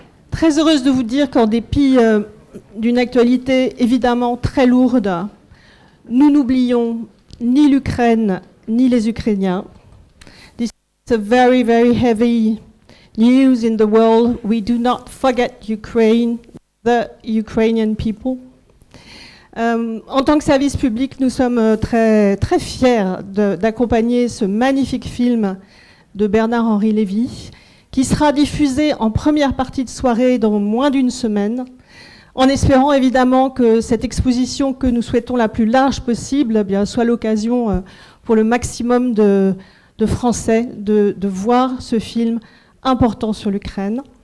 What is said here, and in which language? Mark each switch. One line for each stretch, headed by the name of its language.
French: Très heureuse de vous dire qu'en dépit d'une actualité évidemment très lourde, nous n'oublions ni l'Ukraine ni les Ukrainiens.
English: This is a very, very heavy news in the world. We do not forget Ukraine, the Ukrainian people.
French: En tant que service public, nous sommes très, très fiers d'accompagner ce magnifique film de Bernard-Henri Lévy, qui sera diffusé en première partie de soirée dans moins d'une semaine, en espérant évidemment que cette exposition que nous souhaitons la plus large possible eh bien, soit l'occasion pour le maximum de Français de voir ce film important sur l'Ukraine.